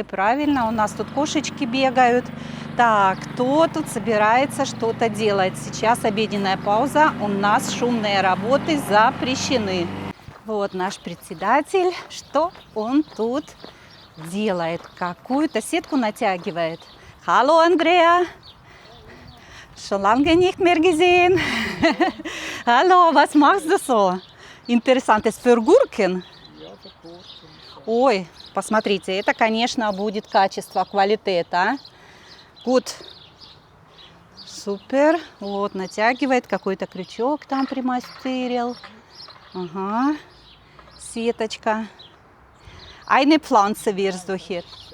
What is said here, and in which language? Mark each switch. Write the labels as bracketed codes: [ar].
[ru] Правильно, у нас тут кошечки бегают. Так, кто тут собирается что-то делать? Сейчас обеденная пауза. У нас шумные работы запрещены. Вот наш председатель. Что он тут делает? Какую-то сетку натягивает. [de] Hallo, Andrea. Schon lange nicht mehr gesehen. Hallo, was machst du so? Interessantes für Gurken. [ru] Ой, посмотрите, это, конечно, будет качество, квалитет, а? Вот, супер. Вот, натягивает, какой-то крючок там примастырил. Ага, сеточка. [de] Eine Pflanze wirst du hier.